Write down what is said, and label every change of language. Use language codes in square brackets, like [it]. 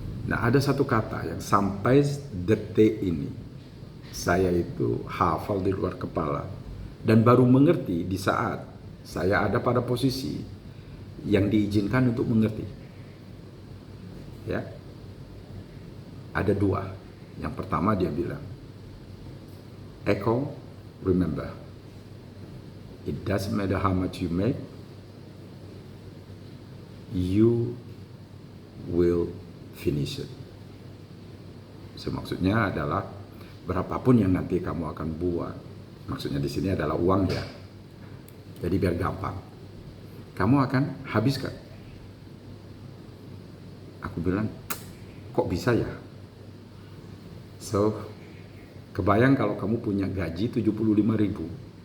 [id] Nah, ada satu kata yang sampai detik ini saya itu hafal di luar kepala, dan baru mengerti di saat saya ada pada posisi yang diizinkan untuk mengerti. Ya, ada dua. Yang pertama dia bilang, [en] Eko, remember, it doesn't matter how much you make, you will finish it. [id] So, maksudnya adalah berapapun yang nanti kamu akan buat, maksudnya di sini adalah uang ya. Jadi biar gampang, kamu akan habiskan. Aku bilang, kok bisa ya? So, kebayang kalau kamu punya gaji 75.000.